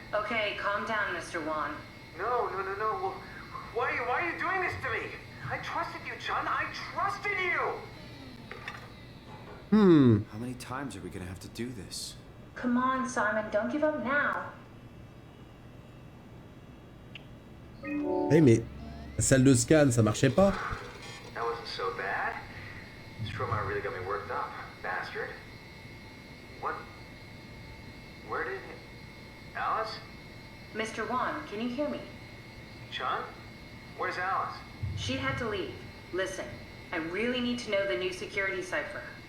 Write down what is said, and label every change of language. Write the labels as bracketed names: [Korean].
[English] Okay, calm down, Mr. Wan. No. Well, why are you doing this to me? I trusted you, Chun. I trusted you. How many times are we gonna have to do this? Come on, Simon, don't give up now. [French] Eh mais la salle de scan ça marchait pas. [English] That wasn't wasn't so bad. Stromae really got me worked up, bastard. What? Where did... Alice? Mr. Wan, can you hear me? Chun? Where's Alice? She had to leave. Listen, I really need to know the new security cipher.